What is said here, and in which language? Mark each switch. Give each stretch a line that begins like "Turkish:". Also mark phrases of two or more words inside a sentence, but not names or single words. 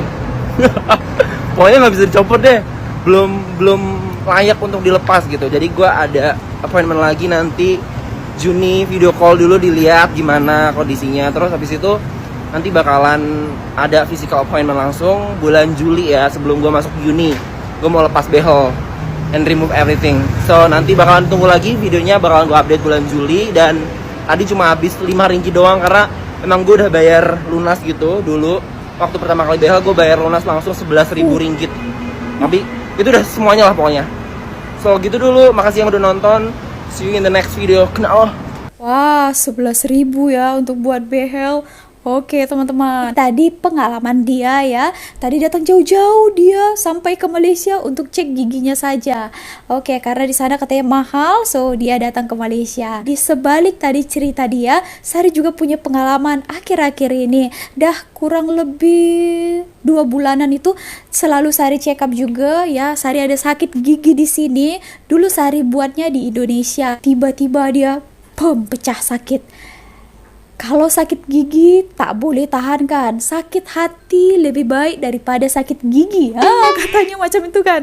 Indonesian: Pokoknya nggak bisa dicopot deh, belum layak untuk dilepas gitu. Jadi gue ada appointment lagi nanti Juni, video call dulu dilihat gimana kondisinya. Terus habis itu nanti bakalan ada
English: physical appointment
Indonesian: langsung bulan Juli ya, sebelum gue masuk Juni. Gue mau lepas behel
English: and remove everything.
Indonesian: So nanti bakalan tunggu lagi videonya, bakalan gue update bulan Juli. Dan tadi cuma habis 5 ringgit doang karena emang gue udah bayar lunas gitu dulu. Waktu pertama kali behel gue bayar lunas langsung 11.000 ringgit. Tapi itu udah semuanya lah pokoknya. So gitu dulu, makasih yang udah nonton.
English: See you in the next video.
Malay: Kenal. Wah, 11.000 ya untuk buat behel. Oke teman-teman, tadi pengalaman dia ya. Tadi datang jauh-jauh dia sampai ke Malaysia untuk cek giginya saja. Oke, karena di sana katanya mahal, so dia datang ke Malaysia. Di sebalik tadi cerita dia, Sari juga punya pengalaman akhir-akhir ini. Dah kurang lebih 2 bulanan itu selalu Sari
English: check up
Malay: juga ya. Sari ada sakit gigi di sini. Dulu Sari buatnya di Indonesia. Tiba-tiba dia pecah sakit. Kalau sakit gigi tak boleh tahan kan, sakit hati lebih baik daripada sakit gigi. Katanya macam itu kan.